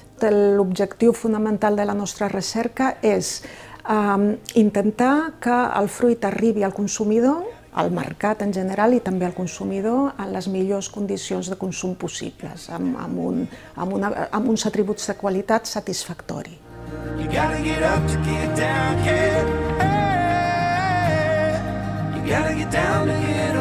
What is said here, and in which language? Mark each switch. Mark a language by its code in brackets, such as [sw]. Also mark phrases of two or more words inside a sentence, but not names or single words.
[ca] L'objectiu fonamental de la nostra recerca és intentar que el fruit arribi al consumidor al mercat en general i també al consumidor en les millors condicions de consum possibles, amb uns atributs de qualitat satisfactori. [en] You gotta get up to get down, kid. Hey, you gotta get down to get